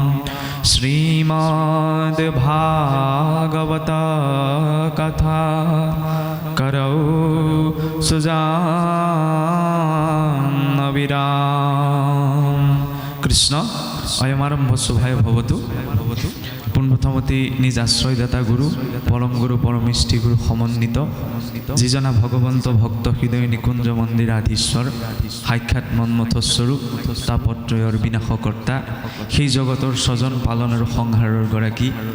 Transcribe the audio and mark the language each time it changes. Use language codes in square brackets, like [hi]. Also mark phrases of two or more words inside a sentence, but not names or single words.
[hi] श्रीमद्भागवत कथा करौ सुजान विराम। [sa] कृष्ण अयमारम्भ शुभाय भवतु। [as] পোনপ্ৰথমতে নিজ আশ্ৰয়দাতা গুৰু পৰম গুৰু পৰমিষ্টি গুৰু সমন্বিত যিজনা ভগৱন্ত ভক্ত হৃদয় নিকুঞ্জ মন্দিৰাধীশ্বৰ সাক্ষাৎ মন্মথস্বৰূপ তাপত্ৰয়ৰ বিনাশকৰ্তা সেই জগতৰ স্বজন পালন আৰু সংহাৰৰ গৰাকী